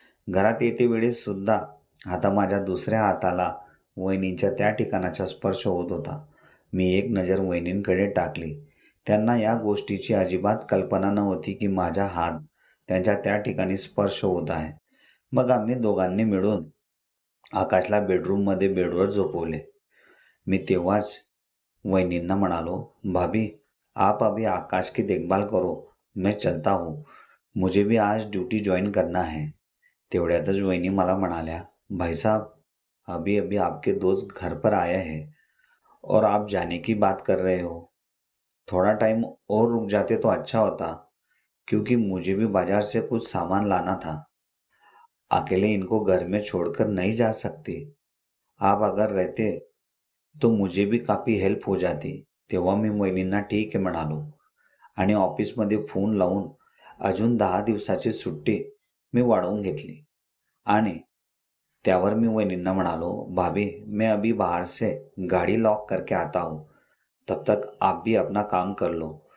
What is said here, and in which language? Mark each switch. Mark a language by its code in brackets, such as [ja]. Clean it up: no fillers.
[mr] घरात येते वेळेस सुद्धा आता माझ्या दुसऱ्या हाताला वहिनींच्या त्या ठिकाणाचा स्पर्श होत होता. मी एक नजर वहिनींकडे टाकली. त्यांना या गोष्टीची अजिबात कल्पना नव्हती की माझा हात त्यांच्या त्या ठिकाणी स्पर्श होत आहे. मग आम्ही दोघांनी मिळून आकाशला बेडरूममध्ये बेडवर झोपवले. मी तेव्हाच वहिनींना म्हणालो, [hi] भाभी आप अभी आकाश की देखभाल करो, मैं चलता हूँ, मुझे भी आज ड्यूटी ज्वाइन करना है. [mr] तेवढ्यातच वहिनी मला म्हणाल्या, [hi] भाई साहब अभी अभी आपके दोस्त घर पर आए हैं और आप जाने की बात कर रहे हो. थोड़ा टाइम और रुक जाते तो अच्छा होता, क्योंकि मुझे भी बाजार से कुछ सामान लाना था. अकेले इनको घर में छोड़कर नहीं जा सकती. आप अगर रहते तो मुझे भी काफी हेल्प हो जाती. [mr] तेव्हा मी वहिनींना ठीक आहे म्हणालो आणि ऑफिसमध्ये फोन लावून अजून 10 दिवसाची सुट्टी मी वाढवून घेतली आणि त्यावर मी वहिनींना म्हणालो, [hi] भाभी मैं अभी बाहर से गाड़ी लॉक करके आता हूँ, तब तक आप भी अपना काम कर लो.